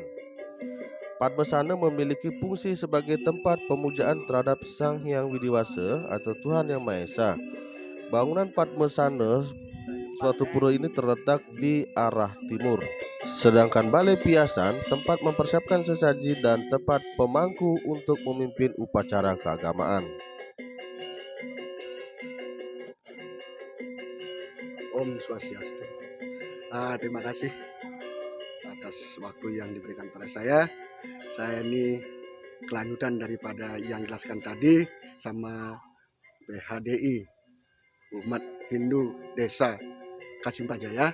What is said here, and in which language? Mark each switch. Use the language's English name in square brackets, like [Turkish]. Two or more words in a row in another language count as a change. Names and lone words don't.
[Indonesian] Padmasana memiliki fungsi sebagai tempat pemujaan terhadap Sang Hyang Widiwasa atau Tuhan Yang Maha Esa. Bangunan Padmasana suatu pura ini terletak di arah timur. Sedangkan balai piasan tempat mempersiapkan sesaji dan tempat pemangku untuk memimpin upacara keagamaan. [Balinese] Om Swastiastu. [Indonesian] Terima kasih atas waktu yang diberikan pada saya. Saya ini kelanjutan daripada yang dijelaskan tadi sama PHDI, Umat Hindu Desa Kasimpajaya.